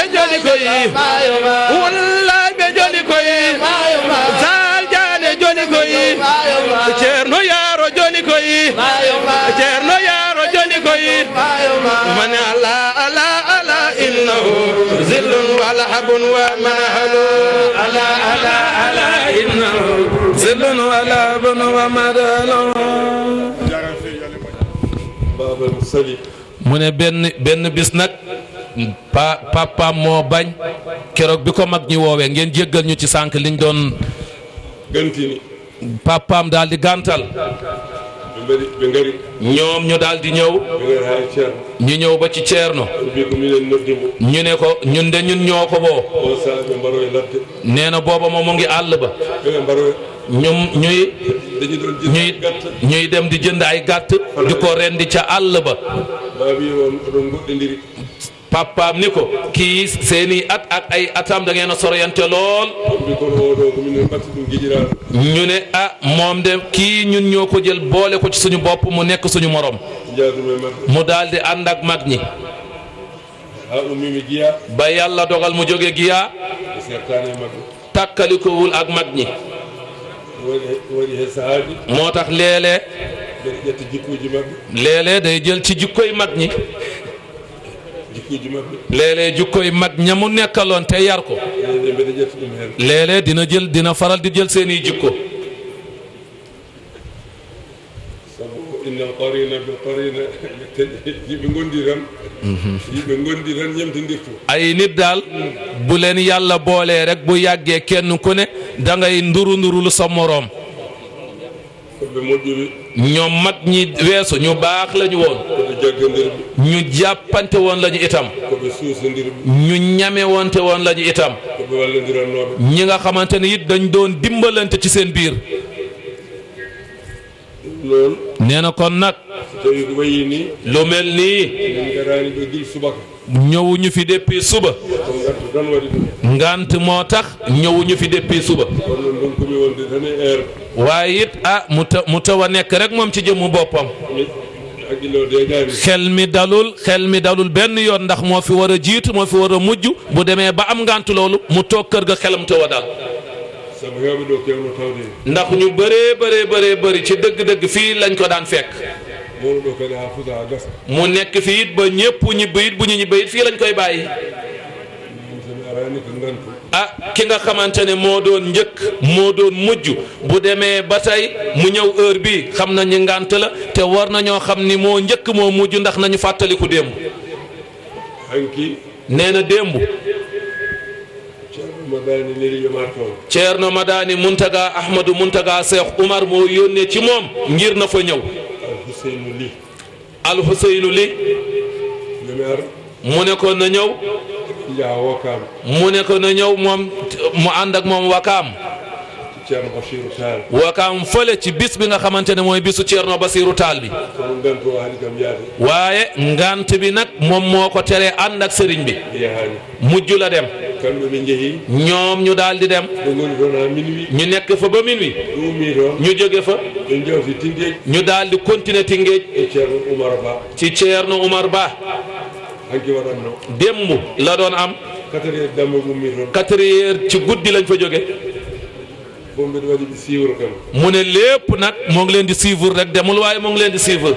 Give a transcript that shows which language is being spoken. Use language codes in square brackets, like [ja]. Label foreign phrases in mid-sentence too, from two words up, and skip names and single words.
[ff] joni koy wallahi ɓe joni koy sal jane joni koy ceerno yaaro joni koy ceerno yaaro joni koy man ala ala ala [ar] إنه ظل ولا حب ومنهل [ff] ala ala ala [ar] إنه ظل ولا حب ومنهل [wo] mu ne benn bis nag papaam moo bañ keroog bi ko mag ñi woowee ngeen jéggal ñu ci sànq liñ doon [ff] gantini [wo] papaam daal di gàntal [ff] ɓe ngari [wo] ñoom ñu daal di ñëw [ff] ha ceerno [wo] ñu ñëw ba ci ceerno [ff] mbi ko minen noddimo [wo] ñu ne ko ñun de ñun ñoo ko boo [ff] o saaha ɓe mbaro e ladde [wo] nee na booba moom mu ngi àll ba [ff] ɓe mbaro [wo] ñum ñuy [ff] dañi ɗon jii gatta [wo] ñuy dem di jënd ay gàtt di ko rendi ca àll ba [ff] ma wi on oɗon goɗɗodiri [wo] papaam ni ko kii seeni at ak ay atam da ngeen a soroyante lool [ff] mbi kono oɗo ko minen mbatti ɗum guiƴiraɗo [wo] ñu ne ah moom de kii ñun ñoo ko jël boole ko ci suñu bopp mu nekk suñu morom [ff] jaadum e mabɓe [wo] mu daal di ànd ak mag ñi [ff] ha ummimi Guiya [wo] ba yàlla dogal mu jóge Guiya [ff] e sertani e mabɓe [wo] takkalikowul ak mag ñi [ff] waɗi he sahaaji [wo] moo tax léeg-léeg [ff] mbeɗa ƴetta jikkuji mabɓe [wo] léeg-léeg day jël ci jikkoy mag ñi [ff] jikkuji mabɓe [wo] léeg-léeg jikkoy mag ña mu nekkaloon te yar ko [ff] ene mbeɗa ƴetta ɗum hen [wo] léeg-léeg dina faral di jël seeni jikko [ff] sabu [ar] إن القرين بالقرين [ff] yiɓe gondi tan yiɓe gondi tan ñemtodirtu [wo] ay nit daal bu leen yàlla boolee rek bu yàggee kenn ku ne da ngay nduru sa moroom [ff] koɓe moƴƴuɓe [wo] ñoom mag ñi weesu ñu baax lañu woon [ff] koɓe jaggadirɓe [wo] ñu jàppante woon lañu itam [ff] koɓe suusodirɓe [wo] ñu ñame wonte woon lañu itam [ff] koɓe wallodirannoɓe [wo] ñi nga xamante ne it dañ doon dimbalante ci seen biir [ff] noon [wo] nee na kon nag [ff] so tawi ko wayi ni [wo] lu mel nii [ff] min garani ɗo gil subaka [wo] ñëwuñu fi depuis suba [ff] ko gatto tan waɗi ɗum [wo] ngant moo tax ñëwuñu fi depuis suba [ff] kono noon ɗon komi wonde tan e heure [wo] waaye it mu taw a nekk rek moom ci jëmmu boppam [ff] mi haqqille o deƴani [wo] xel mi dalul benn yoon ndax moo fi war a jiitu moo fi war a mujj bu demee ba am ngant loolu mu toog kër ga xelam taw a dal [ff] sabu hewɓe ɗo kewno tawde [wo] ndax ñu bëree bëri ci dëgg-dëgg fii lañ ko daan fekk [ff] mawɗo ɗo kadi ha fusa ha gasa [wo] mu nekk fii it ba ñëpp ñibbi it bu ñu ñibbi it fii lañ koy bàyyi [ff] somi arani ko gantu [wo] ki nga xamante ne moo doon njëkk moo doon mujj bu demee ba tey mu ñëw heure bii xam nañu ngant la te war nañoo xam ni moo njëkk moo mujj ndax nañu fàttaliku démb [ff] hanki [wo] nee na démb [ff] ceerno madani leli yomar toon [wo] Ceerno Madani Muntaga Ahmadou Muntaga Cheikh Oumar moo yónnee ci moom ngir na fa ñëw Alhuseynu Li Alhuseynu Li [ff] yomi ar [wo] mu ne ko na ñëw [ff] jaha Wokam [wo] mu ne ko na ñëw moom mu ànd ak moom Wakaam ceerno Bachirou Tall Wakaam fële ci bis bi nga xamante ne mooy bisu Ceerno Basiru Taal bi [ff] kono gantu o haali kam yaade [wo] waaye ngant bi nag moom moo ko teree ànd ak sëriñ bi [ff] yahani [wo] mujj la dem [ff] kamɓe ɓe jeehi [wo] ñoom ñu daal di dem [ff] ɓe goni toon ha minuit [wo] ñu nekk fa ba minuit [ff] ɓe ummi toon [wo] ñu jóge fa [ff] ɓe jewti Tinguej [wo] ñu daal di continuer Tinguej [ff] e ceerno Oumar Ba [wo] ci Ceerno Oumar Ba [ff] hanki waɗatno [wo] démb la doon am [ff] 4 heures damma ummi toon [wo] 4 heures ci guddi lañ fa jóge [ff] fof mbiɗa waɗi ɓe suivre kam [wo] mu ne lépp nag moo ngi leen di suivre rek demul waaye moo ngi leen di suivre